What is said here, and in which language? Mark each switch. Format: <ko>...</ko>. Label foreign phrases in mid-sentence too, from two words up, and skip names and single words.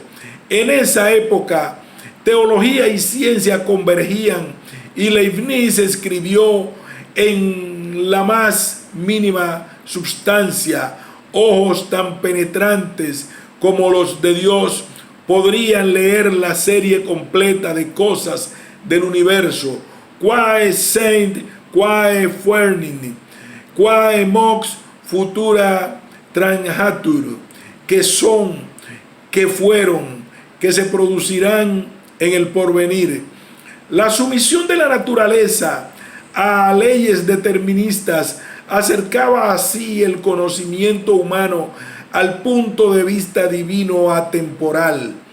<es>En esa época, teología y ciencia convergían y Leibniz escribió en la más mínima substancia: ojos tan penetrantes como los de Dios podrían leer la serie completa de cosas del universo.</es> <la>Quae sent, quae fuerin, quae mox futura transitur,</la> <es>que son, que fueron, que se producirán en el porvenir. La sumisión de la naturaleza a leyes deterministas acercaba así el conocimiento humano al punto de vista divino atemporal.</es>